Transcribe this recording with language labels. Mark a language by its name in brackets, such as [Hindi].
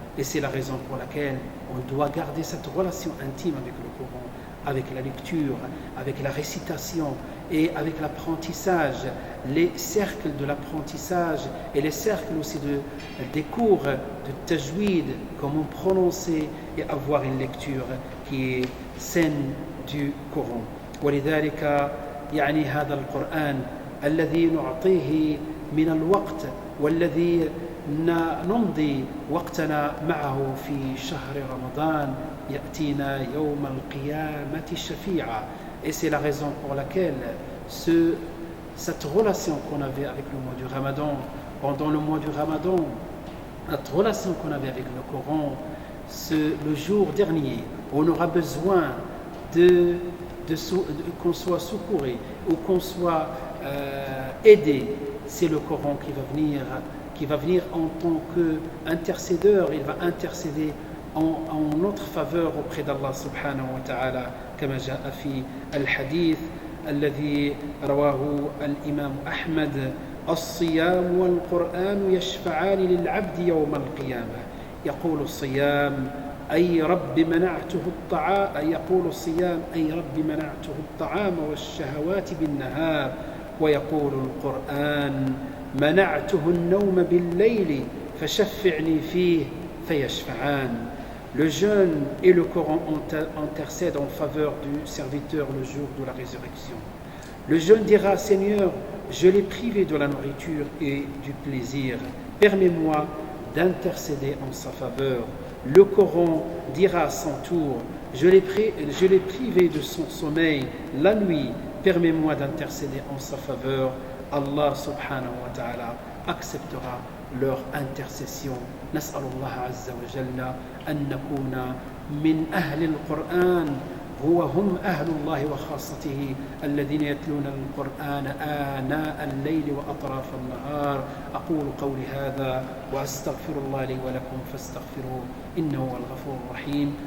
[French] Et c'est la raison pour laquelle on doit garder cette relation intime avec le Coran, avec la lecture, avec la récitation et avec l'apprentissage, les cercles de l'apprentissage et les cercles aussi des cours de tajwid, comment prononcer et avoir une lecture qui est saine du Coran. [Arabic] ولذلك يعني هذا القرآن الذي نعطيه من الوقت والذي نمضي وقتنا معه في شهر رمضان يأتينا يوم القيامة شفيعا. [French] Et c'est la raison pour laquelle cette relation qu'on avait avec le mois du Ramadan, pendant le mois du Ramadan, cette relation qu'on avait avec le Coran, le jour dernier, on aura besoin qu'on soit secouru ou qu'on soit aidé, c'est le Coran qui va venir en tant qu'intercédeur. Il va intercéder en notre faveur auprès d'Allah subhanahu wa ta'ala, [Arabic] كما جاء في الحديث الذي رواه الإمام أحمد الصيام والقرآن يشفعان للعبد يوم القيامة. يقول الصيام أي رب منعته الطعام والشهوات بالنهار, ويقول القرآن منعته النوم بالليل فشفعني فيه فيشفعان. [French] Le jeûne et le Coran intercèdent en faveur du serviteur le jour de la résurrection. Le jeûne dira: Seigneur, je l'ai privé de la nourriture et du plaisir, permets-moi d'intercéder en sa faveur. Le Coran dira à son tour: je l'ai privé de son sommeil la nuit, permets-moi d'intercéder en sa faveur. Allah subhanahu wa ta'ala acceptera leur intercession. [Arabic] نسأل الله عز وجل أن نكون من أهل القرآن هم أهل الله وخاصته الذين يتلون القرآن آناء الليل وأطراف النهار. أقول قولي هذا وأستغفر الله لي ولكم فاستغفروه إنه هو الغفور الرحيم.